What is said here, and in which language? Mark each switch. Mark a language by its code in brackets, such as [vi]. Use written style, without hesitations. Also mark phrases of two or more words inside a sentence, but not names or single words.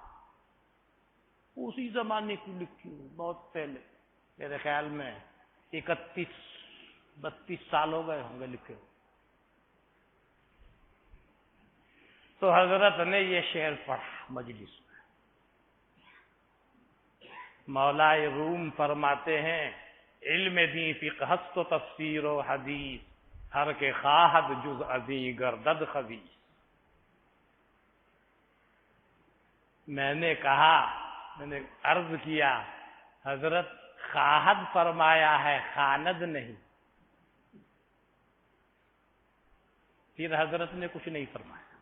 [ur] اسی زمانے کی لکھی ہوں، بہت پہلے، میرے خیال میں 31-32 سال ہو گئے ہوں گے لکھے. تو حضرت نے یہ شعر پڑھا مجلس میں. مولائے روم فرماتے ہیں [fa] علم دین فقہ است و تفسیر و حدیث ہر کے خواہد جز ازیں گردد خبیث. [ur] میں نے کہا، میں نے عرض کیا حضرت خواہد فرمایا ہے، خاند نہیں. پھر حضرت نے کچھ نہیں فرمایا.